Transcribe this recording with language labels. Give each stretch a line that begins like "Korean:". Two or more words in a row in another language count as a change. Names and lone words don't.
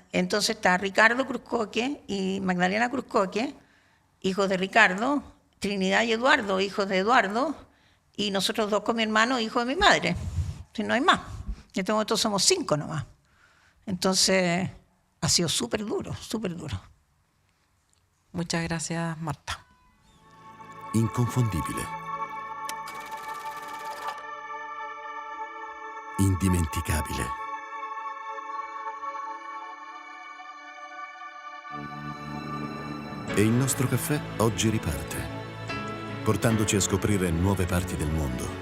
Spanish: Entonces está Ricardo Cruzcoque y Magdalena Cruzcoque, hijos de Ricardo, Trinidad y Eduardo, hijos de Eduardo, y nosotros 2 con mi hermano, hijos de mi madre. Si no hay más. En este momento somos 5 nomás. Entonces, ha sido súper duro, súper duro. Muchas gracias, Marta.
Italian: Inconfondibile. Indimenticabile. E il nostro caffè oggi riparte, portandoci a scoprire nuove parti del mondo.